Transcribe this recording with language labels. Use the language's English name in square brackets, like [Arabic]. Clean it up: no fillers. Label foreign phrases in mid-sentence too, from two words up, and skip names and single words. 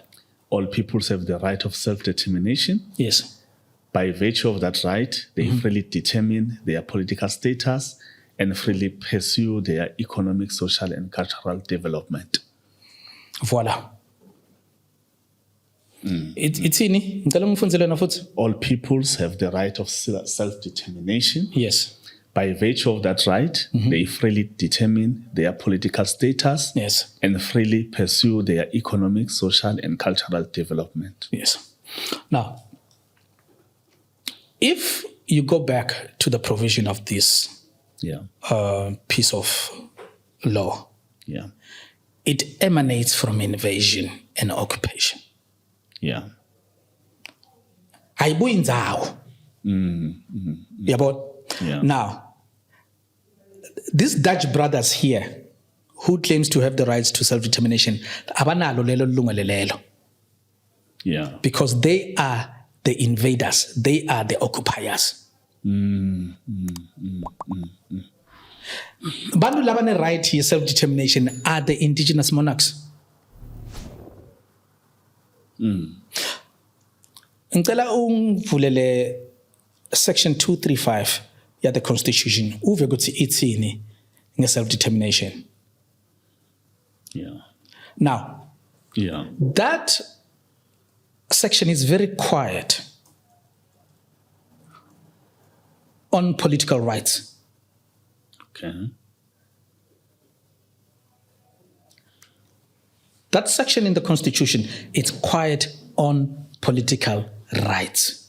[English] All peoples have the right of self-determination. Yes. By virtue of that right, they freely determine their political status and freely pursue their economic, social, and cultural development. Voila. It's ini. [Swati] Ngicela ungifundzele na futhi. [English] All peoples have the right of self-determination. Yes. By virtue of that right, they freely determine their political status. Yes. And freely pursue their economic, social, and cultural development. Yes. Now, if you go back to the provision of this piece of law, it emanates from invasion and occupation. Yeah. [Swati] Ayibuyi indzawo. Yabo. [English] Yeah. Now, these Dutch brothers here who claims to have the rights to self-determination, [Swati] abanalo lelo lungelo lelo. [English] Yeah. Because they are the invaders. They are the occupiers. [Swati] Bantu labane [English] right here, self-determination, are the indigenous monarchs. [Swati] Ngicela ungivulele section 235 ya [English] the constitution [Swati] uve ukuthi ithini nge-self-determination. [English] Yeah. Now, that section is very quiet on political rights. Okay. That section in the Constitution, it's quiet on political rights.